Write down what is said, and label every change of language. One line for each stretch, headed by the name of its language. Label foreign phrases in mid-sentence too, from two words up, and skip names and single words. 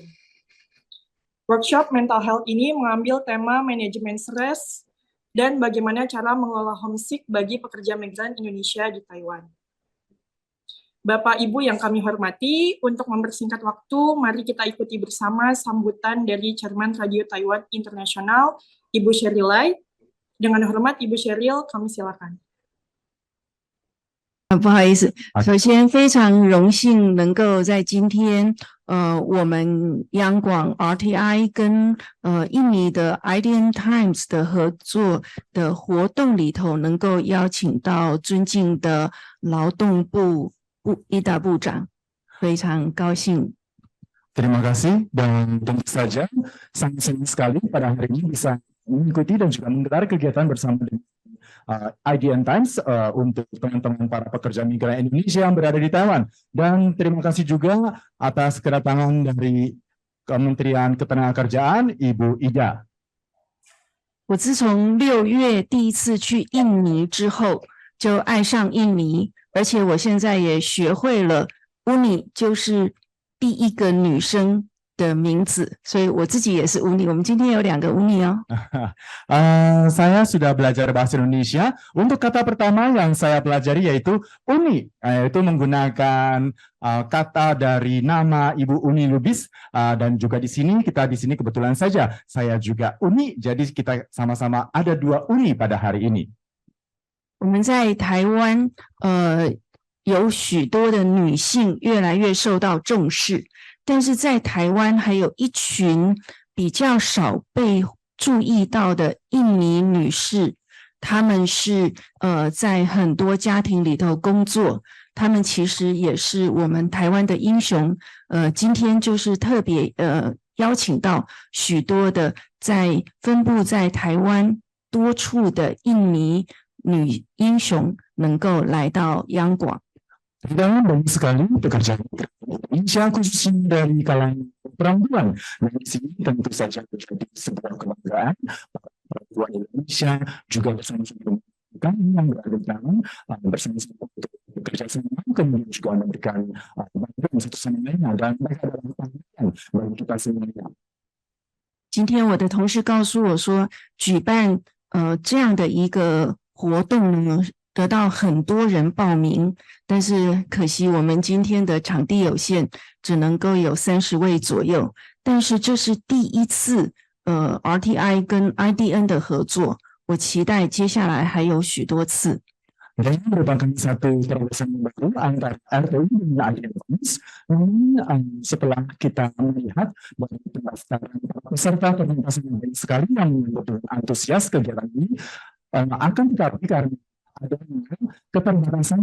Indonesian: Workshop Mental Health ini mengambil tema manajemen stres dan bagaimana cara mengelola homesick bagi pekerja migran Indonesia di Taiwan. Bapak Ibu yang kami hormati, untuk mempersingkat waktu, mari kita ikuti bersama sambutan dari Chairman Radio Taiwan Internasional, Ibu Sheryl Lai. Dengan hormat, Ibu Sheryl, kami silakan.
Chinese: 不好意思，首先非常荣幸能够在今天我们央广 RTI 跟印尼的 IDN Times 的合作的活动里头，能够邀请到尊敬的劳动部伊达部长，非常高兴。
Indonesian: Terima kasih dan tentu saja sangat senang sekali pada hari ini bisa mengikuti dan juga menggelar kegiatan bersama dengan IDN Times untuk teman-teman para pekerja migran Indonesia yang berada di Taiwan. Dan terima kasih juga atas kedatangan dari Kementerian Ketenagakerjaan, Ibu Ida.
Chinese: 我自从6月第一次去印尼之后，就爱上印尼，而且我现在也学会了 Uni 就是第一个女生的名字，所以我自己也是 Uni。我们今天有2个 Uni 哦。
Indonesian: Saya sudah belajar bahasa Indonesia. Untuk kata pertama yang saya pelajari yaitu Uni, yaitu menggunakan kata dari nama Ibu Uni Lubis dan juga di sini kebetulan saja saya juga Uni, jadi kita sama-sama ada 2 Uni pada hari ini.
Chinese: 我们在台湾有许多的女性越来越受到重视。但是在台湾还有一群比较少被注意到的印尼女士，她们是在很多家庭里头工作，她们其实也是我们台湾的英雄。今天就是特别邀请到许多的分布在台湾多处的印尼女英雄能够来到央广。
Indonesian: Dan banyak sekali pekerja Indonesia khususnya dari kalangan perempuan. Dan di sini tentu saja menjadi sebuah kebanggaan perempuan Indonesia juga bersama-sama yang berada di dalam bersama-sama untuk bekerja sama, kemudian juga memberikan bantuan satu sama lain dan mereka adalah panggilan bagi kita semuanya.
Chinese: 今天我的同事告诉我说，举办这样的一个活动呢。得到很多人报名，但是可惜我们今天的场地有限，只能够有30位左右。但是这是第一次RTI 跟 IDN 的合作，我期待接下来还有许多次。
Indonesian: Dan merupakan satu terobosan baru antara RTI dan IDN Times. Setelah kita melihat bahwa pendaftaran peserta banyak sekali yang betul antusias kegiatan ini, akan tetapi karena ada keterbatasan